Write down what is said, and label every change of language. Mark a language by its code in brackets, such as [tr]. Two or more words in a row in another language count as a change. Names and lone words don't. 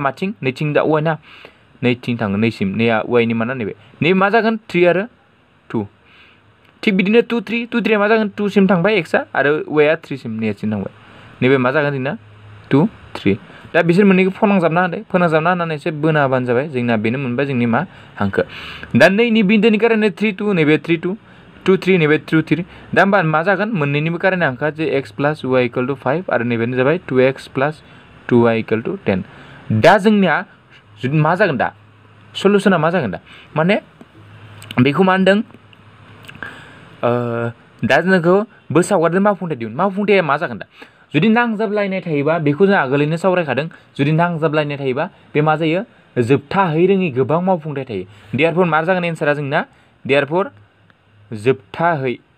[brx] माथिं नैथिं दा y ना नैथिं थाङो नैसिम नैया y नि माना नैबे मा जागोन 3 आरो 2 थिग बिदिनो 2 3 मा जागोन 2 सिम थांबाय x आ आरो y आ 3 सिम नैसिम थांबाय नैबे मा जागोन जोंना 2 3 दा बिसोर मोननैखौ फोनांजाबना होनानै एसे बोना होबानो जाबाय जोंना बेनो मोनबाय जोंनि मा हांखो दा नैनि बिन्दोनि कारणे 3 2 नैबे 3 2 2 3 नैबे 2 3 दा होमबा मा जागोन मोननैनिबो कारणे हांखोआ जे [en] x plus y equal to 5 [brx] आरो नैबेनो जाबाय [en] 2x plus 2y equal to 10 [brx] दा जोंनिया मा जागोन दा सल्युशना मा जागोन दा माने बेखौ मा होनदों दा जोंखौ बोसावगारदों मावफुंथाय दिहुन मावफुंथाया मा जागोन दा जुदि नांजाबलायनाय थायोबा बेखौ जों आगोलैनो सावरायखादों जुदि नांजाबलायनाय थायोबा बे मा जायो जोबथाहै रोङि गोबां मावफुंथाय थायो देयारफोर मा जागोन एन्सारा जोंना देयारफोर जोबथाहै